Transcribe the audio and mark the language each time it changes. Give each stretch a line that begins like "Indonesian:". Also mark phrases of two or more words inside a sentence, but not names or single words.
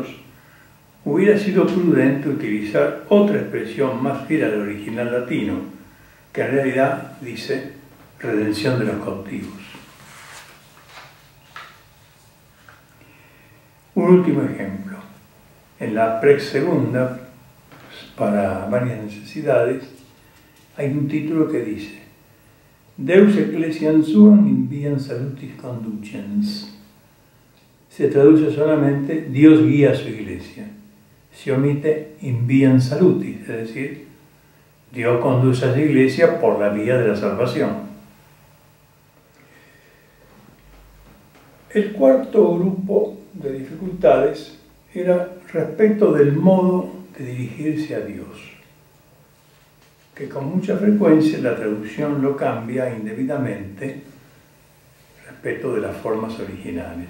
Spanish: Hubiera sido prudente utilizar otra expresión más fiel al original latino, que en realidad dice redención de los cautivos. Un último ejemplo. En la Prex Segunda, para varias necesidades, hay un título que dice
Latin: Deus Ecclesiam Suam in viam salutis conducens.
Spanish: Se traduce solamente Dios guía a su iglesia. Se omite
Latin: in viam salutis,
Spanish: es decir, Dios conduce a su iglesia por la vía de la salvación. El cuarto grupo de dificultades era respecto del modo de dirigirse a Dios, que con mucha frecuencia la traducción lo cambia indebidamente respecto de las formas originales.